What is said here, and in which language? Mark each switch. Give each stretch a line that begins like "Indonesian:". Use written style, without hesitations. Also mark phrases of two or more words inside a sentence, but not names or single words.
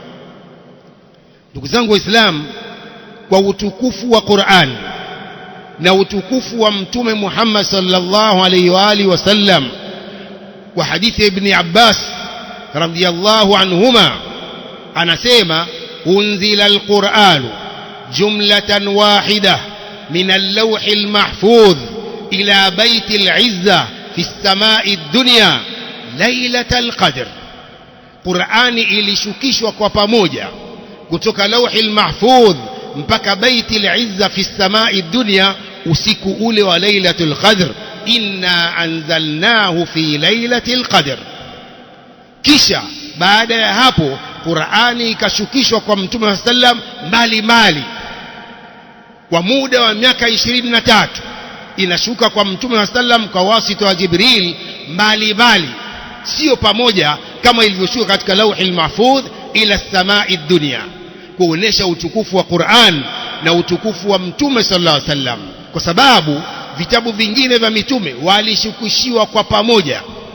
Swahili: Ndugu zangu Waislamu, kwa utukufu wa Qur'an na utukufu wa Mtume Muhammad
Arabic: صلى الله عليه وعلى آله وسلم,
Swahili: kwa hadithi Ibn Abbas
Arabic: رضي الله عنهما
Swahili: anasema:
Arabic: أنزل القرآن جملة واحدة من اللوح المحفوظ إلى بيت العزة في السماء الدنيا ليلة القدر.
Swahili: Qur'ani ilishukishwa kwa pamoja kutoka
Arabic: اللوح المحفوظ
Swahili: mpaka
Arabic: بيت العزة في السماء الدنيا
Swahili: usiku ule wa
Arabic: ليلة القدر. إنا أنزلناه في ليلة القدر.
Swahili: Kisha baada ya hapo Qur'ani ikashukishwa kwa Mtume sallam mbali kwa muda wa miaka 23. Inashuka kwa Mtume sallam kwa wasita wa Jibril mbali, sio pamoja kama ilivyoshuka katika
Arabic: لوح المحفوظ إلى سماء الدنيا,
Swahili: kuonesha utukufu wa Qur'an na utukufu wa Mtume
Arabic: صلى الله عليه وسلم,
Swahili: kwa sababu vitabu vingine vya mitume walishukishiwa kwa pamoja.